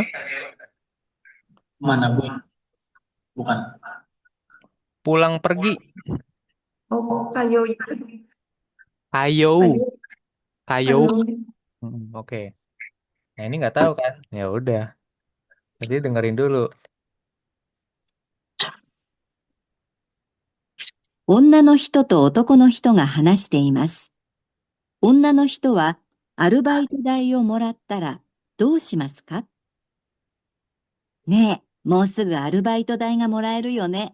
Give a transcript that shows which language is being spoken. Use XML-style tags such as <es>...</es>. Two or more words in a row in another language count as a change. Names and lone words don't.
<id>Mana bu? Bukan. Pulang pergi. Oh, kayo. Kayo. Kayo. Kayo. Kayo. Oke. Nah ini nggak tahu kan? Ya udah. Jadi dengerin dulu.</id> <ja>女の人と男の人が話しています。女の人はアルバイト代をもらったらどうしますか？ねえ、もうすぐアルバイト代がもらえるよね。</ja>